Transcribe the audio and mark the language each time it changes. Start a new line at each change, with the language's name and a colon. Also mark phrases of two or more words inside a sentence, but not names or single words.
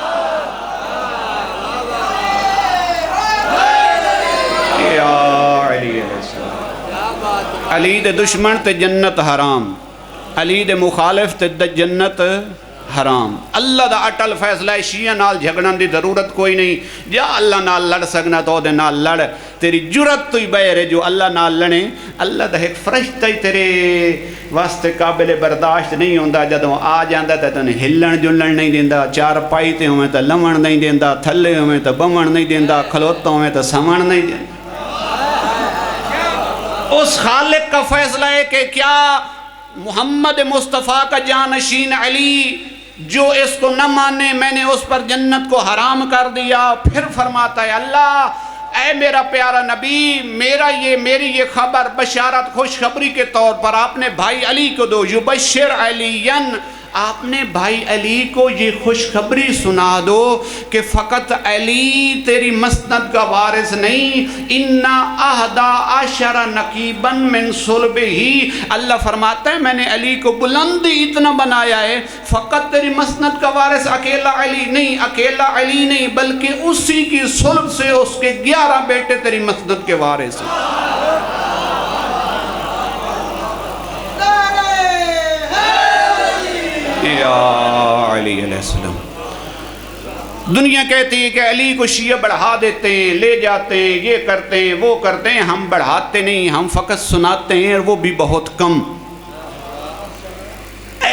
Punjabi: علی دے دشمن تے جنت حرام، علی دے مخالف تے جنت حرام۔ اللہ دا اٹل فیصلہ ہے، شیعہ نال جھگڑن دی ضرورت کوئی نہیں، جا اللہ نال لڑ سکنا تو دے نال لڑ، تیری جرت تو ہی بہر ہے جو اللہ نال لڑے۔ اللہ دا ایک فرشتہ ہی تیرے واسطے قابل برداشت نہیں ہوندہ، جدوں آ جاندہ تے تن ہلن جلن نہیں دیندہ، چار پائی تے ہوئے تے لمن نہیں دیندہ، تھلے ہوئے تے بمن نہیں دیندہ، کھلوتا ہوئے تے سمن نہیں دیندہ۔
Urdu: اس خالق کا فیصلہ ہے کہ کیا محمد مصطفیٰ کا جانشین علی جو اس کو نہ مانے، میں نے اس پر جنت کو حرام کر دیا۔ پھر فرماتا ہے اللہ اے میرا پیارا نبی، میری یہ خبر بشارت خوشخبری کے طور پر آپ نے بھائی علی کو دو،
Arabic: یبشر علیین،
Urdu: آپ نے بھائی علی کو یہ خوشخبری سنا دو کہ فقط علی تیری مسند کا وارث نہیں،
Arabic: اِنَّا أَحْدَ عَشَرَ نَقِيبًا مِّن صُلْبِهِ،
Urdu: اللہ فرماتا ہے میں نے علی کو بلند اتنا بنایا ہے، فقط تیری مسند کا وارث اکیلا علی نہیں، بلکہ اسی کی صلب سے اس کے 11 بیٹے تیری مسند کے وارث ہیں۔ علی
Arabic: علیہ السلام،
Urdu: دنیا کہتی ہے کہ علی کو شیعہ بڑھا دیتے ہیں، لے جاتے ہیں، یہ کرتے ہیں، وہ کرتے ہیں، ہم بڑھاتے نہیں، ہم فقط سناتے ہیں، اور وہ بھی بہت کم۔